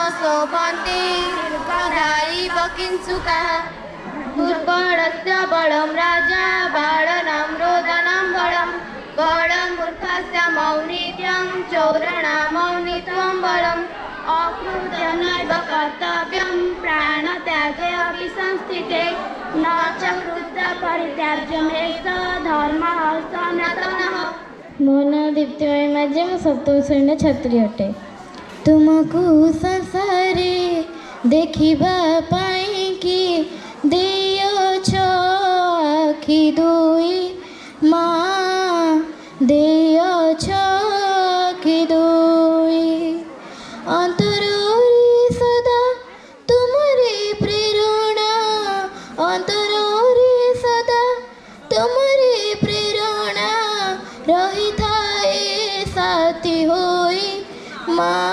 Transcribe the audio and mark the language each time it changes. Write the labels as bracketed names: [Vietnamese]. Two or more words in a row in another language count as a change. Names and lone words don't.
[Sanskrit] शोभन्ते दीर्घदायिव किंसुकाः दुर्बलस्य बलं राजा बालानां रोदनं बलं बलमूर्खस्य मौनित्यं चोराणां मौनित्वं बलम् अकृत्यनैव कर्तव्यं प्राणत्यागे अपि संस्थिते न च कृत्यपरित्याज्यमेष धर्मः सनातनः। [Odia] ମୋ ନାଁ ଦୀପ୍ତିମୟୀ ମାଝୀ ମୁଁ ସପ୍ତମ ଶ୍ରେଣୀର ଛାତ୍ରୀ ଅଟେ। ତୁମକୁ ସଂସାରେ ଦେଖିବା ପାଇଁକି ଦେଇଅଛ ଆଖି ଦୁଇ ମା ଦେଇଅଛ ଆଖି ଦୁଇ ଅନ୍ତରରେ ସଦା ତୁମରି ପ୍ରେରଣା ଅନ୍ତରରେ ସଦା ତୁମରି ପ୍ରେରଣା ରହିଥାଏ ସାଥୀ ହୋଇ ମା